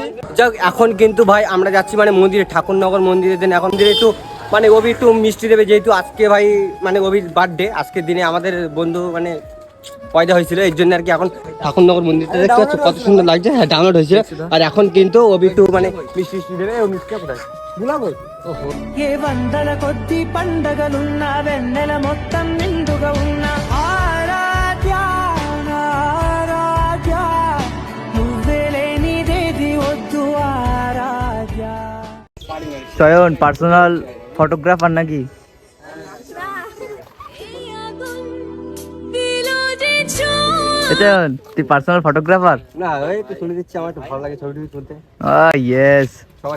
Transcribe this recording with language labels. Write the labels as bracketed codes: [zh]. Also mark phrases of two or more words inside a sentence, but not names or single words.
[bn] যাক এখন কিন্তু ভাই আমরা যাচ্ছি মানে মন্দিরে, ঠাকুরনগর মন্দিরে দেন এখন দিনে একটু মানে অভি একটু মিষ্টি দেবে, যেহেতু আজকে ভাই মানে অভির বার্থডে, আজকের দিনে আমাদের বন্ধু মানে পয়দা হয়েছিল, এর জন্য আর কি এখন ঠাকুরনগর মন্দিরটা দেখতে পাচ্ছ কত সুন্দর লাগছে। হ্যাঁ ডাউনলোড হয়েছিল, আর এখন কিন্তু অভি একটু মানে মিষ্টি দেবে। ও মিষ্টি কোথায় বুলাবো? [te] ఏ వందల కొద్ది పండగలున్నా వెన్నెల మొత్తం నిండుగా ఉన్న ఆరాధ్య ఆరాధ్య నువ్వే లేనిదేది వద్దు ఆరాధ్య। [bn] চয়ন [en] personal photographer [bn] নাকি? চয়ন তুই [en] personal photographer? [bn] না ওই তো তুলে দিচ্ছি, আমার একটু ভালো লাগে ছবি টবি তুলতে। ইয়েস। সবার